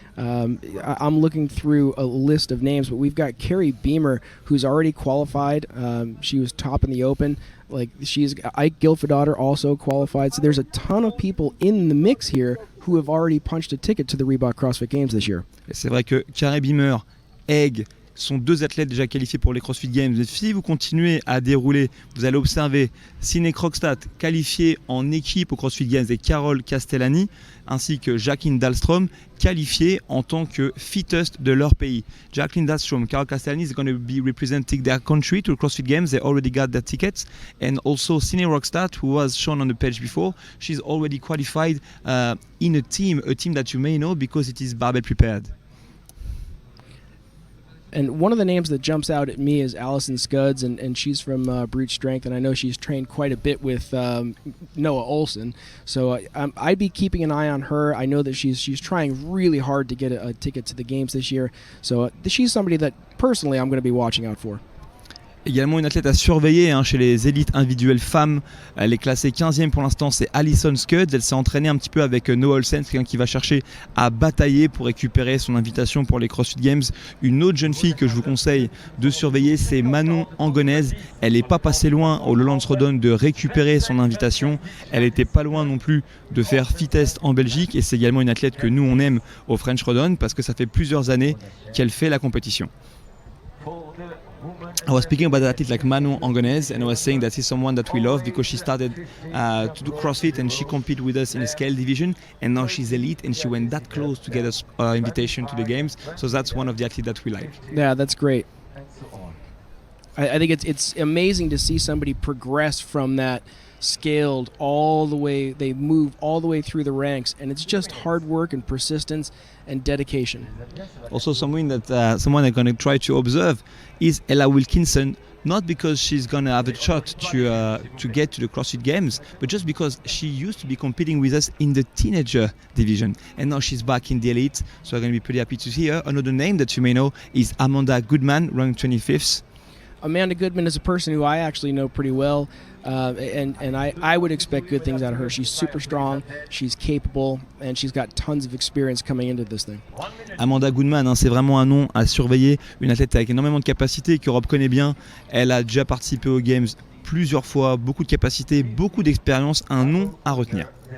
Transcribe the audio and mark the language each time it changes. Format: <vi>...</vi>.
<en>I'm looking through a list of names, but we've got Carrie Beamer, who's already qualified. She was top in the Open. She's Ike Gilfadaughter also qualified. So there's a ton of people in the mix here who have already punched a ticket to the Reebok CrossFit Games this year.</en> <fr>C'est vrai que Carrie Beamer, Egg, sont deux athlètes déjà qualifiés pour les CrossFit Games. Mais si vous continuez à dérouler, vous allez observer Sinead Krogstad qualifiée en équipe aux CrossFit Games et Carole Castellani, ainsi que Jacqueline Dahlstrom qualifiée en tant que fittest de leur pays.</fr> <en>Jacqueline Dahlstrom, Carole Castellani is going to be representing their country to the CrossFit Games. They already got their tickets. And also Sinead Krogstad, who was shown on the page before, she's already qualified in a team that you may know because it is barbell prepared. And one of the names that jumps out at me is Allison Scuds, and she's from Brute Strength, and I know she's trained quite a bit with Noah Olson. So I'd be keeping an eye on her. I know that she's trying really hard to get a ticket to the games this year. So she's somebody that personally I'm going to be watching out for.</en> <fr>Également une athlète à surveiller chez les élites individuelles femmes. Elle est classée 15e pour l'instant, c'est Allison Scuds. Elle s'est entraînée un petit peu avec Noah Olsen, quelqu'un qui va chercher à batailler pour récupérer son invitation pour les CrossFit Games. Une autre jeune fille que je vous conseille de surveiller, c'est Manon Angonèse. Elle n'est pas passée loin au Lowlands Throwdown de récupérer son invitation. Elle n'était pas loin non plus de faire FitAid en Belgique, et c'est également une athlète que nous on aime au French Throwdown parce que ça fait plusieurs années qu'elle fait la compétition.</fr> <en>I was speaking about an athlete like Manon Angonèse, and I was saying that she's someone that we love because she started to do CrossFit and she competed with us in the scale division, and now she's elite and she went that close to get us invitation to the games. So that's one of the athletes that we like. Yeah, that's great. I think it's amazing to see somebody progress from that scaled all the way. They move all the way through the ranks, and it's just hard work and persistence and dedication. Also, someone I'm going to try to observe is Ella Wilkinson, not because she's going to have a shot to get to the CrossFit Games, but just because she used to be competing with us in the teenager division, and now she's back in the elite, so I'm going to be pretty happy to see her. Another name that you may know is Amanda Goodman, ranked 25th. Amanda Goodman is a person who I actually know pretty well, and I would expect good things out of her. She's super strong, she's capable, and she's got tons of experience coming into this thing.</en> <fr>Amanda Goodman, c'est vraiment un nom à surveiller, une athlète avec énormément de capacités qu'Europe connaît bien. Elle a déjà participé aux Games plusieurs fois, beaucoup de capacités, beaucoup d'expérience, un nom à retenir.</fr>